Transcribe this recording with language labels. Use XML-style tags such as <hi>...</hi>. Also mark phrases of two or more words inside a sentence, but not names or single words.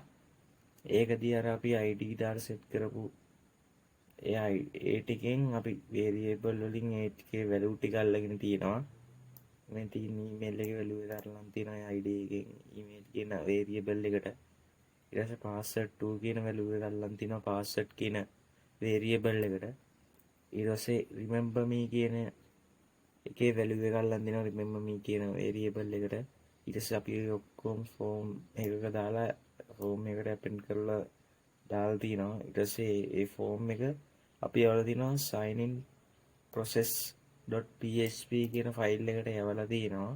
<si>ඒකදී අර අපි ID දාලා set කරපු ඒ ටිකෙන් අපි variable වලින් ඒ ටිකේ value ටික අල්ලගෙන තියෙනවා. මේ තියෙන email එකේ value එක අරන් තියෙනවා ID එකෙන් email කියන variable එකට. ඊට පස්සේ password 2 කියන value එක අල්ලන් තිනවා password කියන variable එකට. ඊට පස්සේ</si> <en>remember me</en> <si>කියන එකේ value එක අල්ලන් දෙනවා</si> <en>remember me</en> <si>කියන variable එකට. ඊට පස්සේ අපි ඔක්කොම form එකක දාලා form එකට append කරලා දාලා තිනවා. ඊට පස්සේ ඒ form එක අපි යවලා තිනවා sign in process.php කියන file එකට යවලා තිනවා.</si>